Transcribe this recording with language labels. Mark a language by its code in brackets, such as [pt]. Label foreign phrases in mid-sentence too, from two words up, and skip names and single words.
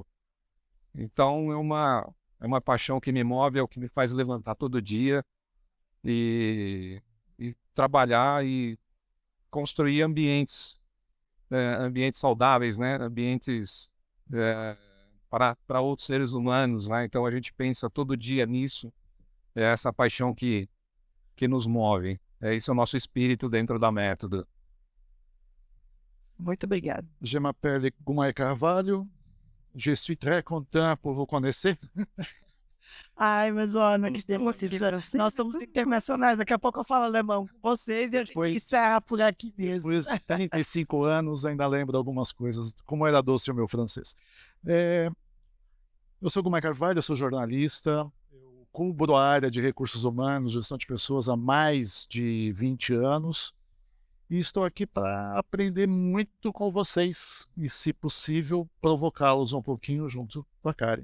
[pt] Então, é uma paixão que me move, é o que me faz levantar todo dia e trabalhar e construir ambientes saudáveis, né? Ambientes para outros seres humanos, né? Então a gente pensa todo dia nisso, é essa paixão que nos move, esse é o nosso espírito dentro da Método. Muito obrigado. [fr] Je m'appelle Goumaï Carvalho, je suis très content pour vous connaître. [pt] Ai, mas olha, nós somos internacionais, daqui a pouco eu falo alemão com vocês e a gente encerra por aqui mesmo. Depois de 35 anos, ainda lembro algumas coisas, como era doce o meu francês. Eu sou Goumaï Carvalho, eu sou jornalista, eu cubro a área de recursos humanos, gestão de pessoas há mais de 20 anos e estou aqui para aprender muito com vocês e, se possível, provocá-los um pouquinho junto com a Karen.